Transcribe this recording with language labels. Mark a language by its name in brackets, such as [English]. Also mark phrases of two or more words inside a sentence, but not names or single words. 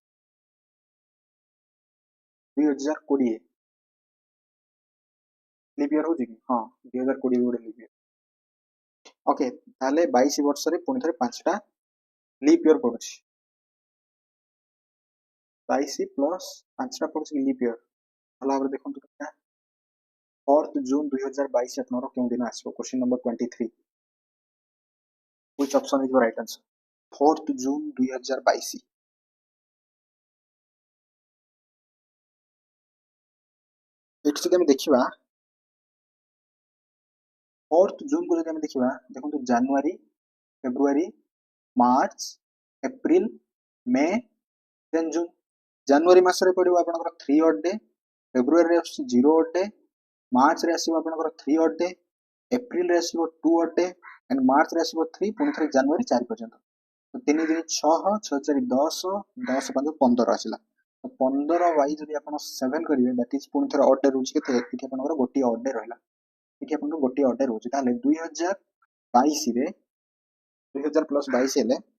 [English] leap year [Odia] ହଉଛି କି ହଁ 2020 ଗୋଟେ [English] leap year okay [Odia] ତାହେଲେ 22 ବର୍ଷରେ ପୁଣି ଥରେ 5ଟା [English] leap year [Odia] ପଡୁଛି 22 ପ୍ଲସ୍ 5ଟା ପଡୁଛି [English] leap year [Odia] ଭଲ ଭାବରେ ଦେଖନ୍ତୁ 4th June 2022 ଆପଣଙ୍କର କେଉଁ ଦିନ ଆସିବ [English] question number [Odia] 23 [English] which option is your right answer [Odia] 4th June 2022 ଏଠି ଯଦି ଆମେ ଦେଖିବା 4th June को ଯଦି ଆମେ ଦେଖିବା ଦେଖନ୍ତୁ ଜାନୁଆରୀ ଫେବୃଆରୀ ମାର୍ଚ୍ଚ ଏପ୍ରିଲ ମେ ଦେନ୍ ଜୁନ୍ ଜାନୁଆରୀ ମାସରେ ପଡ଼ିବ ଆପଣଙ୍କର 3 [English] odd day [Odia] ଫେବୃଆରୀରେ ଆସୁଛି 0 [English] odd day [Odia] ମାର୍ଚ୍ଚରେ ଆସିବ ଆପଣଙ୍କର 3 [English] odd day [Odia] ଏପ୍ରିଲରେ ଆସିବ 2 [English] odd day and [Odia] ମାର୍ଚ୍ଚରେ ଆସିବ 3 ପୁଣି ଥରେ ଜାନୁଆରୀ 4 ପର୍ଯ୍ୟନ୍ତ ତ 3 ଦିନ 6 6 4 10 10 5 15 ଆସିଲା ତ 15 ବାଇ ଯଦି ଆପଣ 7 କରିବେ [English] that is [Odia] ପୁଣି ଥରେ [English] odd day [Odia] ରହୁଛି କେତେ ଏଠି ଆପଣଙ୍କର ଗୋଟିଏ [English] odd day [Odia] ରହିଲା ଏଠି ଆପଣଙ୍କର ଗୋଟିଏ [English] odd day [Odia] ରହୁଛି ତାହେଲେ 2022 ରେ 2000 ପ୍ଲସ୍ 22 ହେଲେ